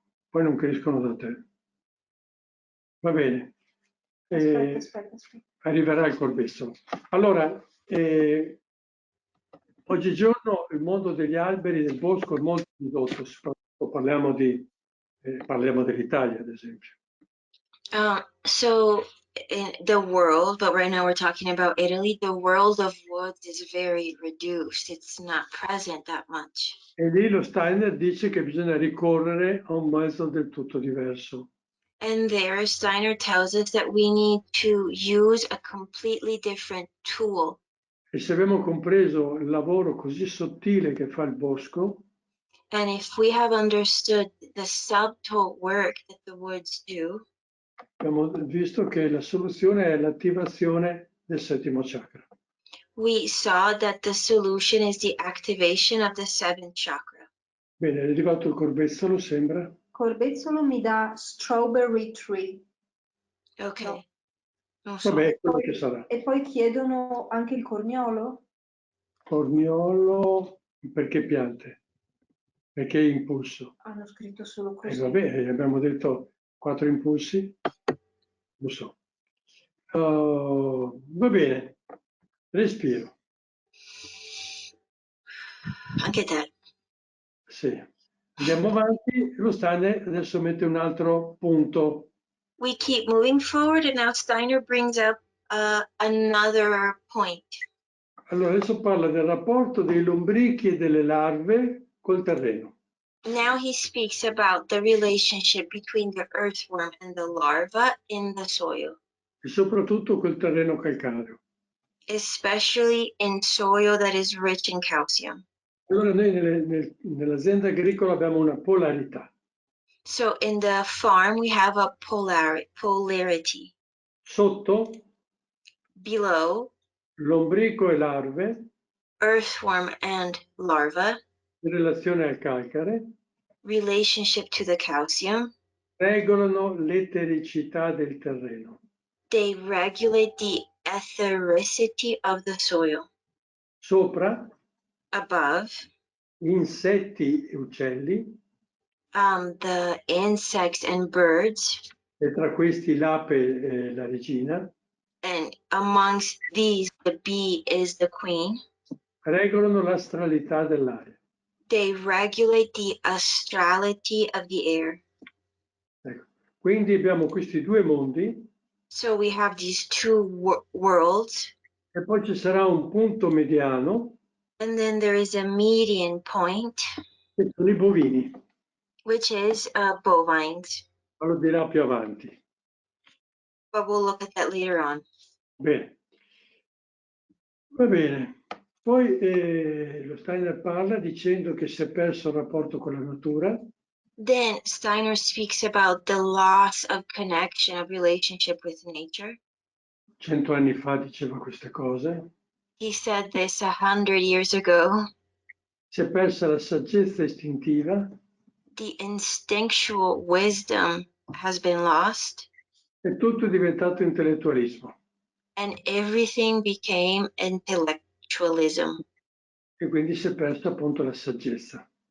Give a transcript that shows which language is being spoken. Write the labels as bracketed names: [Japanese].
[Italian] Poi non crescono da te. Va bene. Aspetta. Arriverà il corbezzolo. Allora, oggigiorno il mondo degli alberi, del bosco è molto ridotto, soprattutto parliamo di Parliamo dell'Italia, ad esempio. [English] So in the world, but right now we're talking about Italy, the world of woods is very reduced. It's not present that much. [Italian] E lì lo Steiner dice che bisogna ricorrere a un mezzo del tutto diverso. [English] And there, Steiner tells us that we need to use a completely different tool. [Italian] E se abbiamo compreso il lavoro così sottile che fa il bosco, [English] And if we have understood the subtle work that the woods do, [Italian] abbiamo visto che la soluzione è l'attivazione del settimo chakra. [English] we saw that the solution is the activation of the seventh chakra. [Italian] Bene, è arrivato il corbezzolo, sembra. Corbezzolo mi dà [English] strawberry tree. Okay. [Italian] No. Non so. Vabbè, quello che sarà. E poi chiedono anche il corniolo? Corniolo, perché piante? Perché impulso? Hanno scritto solo così. Vabbè, abbiamo detto 4 impulsi. Lo so. Va bene, respiro. Anche te. Sì. Andiamo avanti. Lo Steiner adesso mette un altro punto. [English] We keep moving forward, and now Steiner brings up another point. [Italian] Allora, adesso parla del rapporto dei lombrichi e delle larve col terreno. [English] Now he speaks about the relationship between the earthworm and the larva in the soil, [Italian] E soprattutto quel terreno calcareo. [English] especially in soil that is rich in calcium. [Italian] Allora noi nell'azienda agricola abbiamo una polarità. [English] So in the farm, we have a polarity. [Italian] Sotto, [English] Below, [Italian] lombrico e larve [English] earthworm and larva, [Italian] in relazione al calcare [English] relationship to the calcium. [Italian] regolano l'etericità del terreno. [English] They regulate the ethericity of the soil. [Italian] Sopra, [English] Above, [Italian] insetti e uccelli, [English] the insects and birds, [Italian] e tra questi l'ape e la regina, [English] and amongst these, the bee is the queen. [Italian] regolano l'astralità dell'aria. [English] They regulate the astrality of the air. [Italian] Ecco. Quindi abbiamo questi due mondi [English] So we have these two worlds, [Italian] e poi ci sarà un punto mediano [English] and then there is a median point, [Italian] che sono i bovini, [English] which is bovines. [Italian] ma lo dirà più avanti. [English] But we'll look at that later on. [Italian] Bene. Va bene. Poi lo Steiner parla dicendo che si è perso il rapporto con la natura. [English] Then Steiner speaks about the loss of connection, of relationship with nature. [Italian] 100 anni fa diceva queste cose. [English] He said this 100 years ago. [Italian] Si è persa la saggezza istintiva. [English] The instinctual wisdom has been lost. [Italian] E tutto è diventato intellettualismo. [English] And everything became intellectualism. [Italian] E quindi si è persa appunto la saggezza.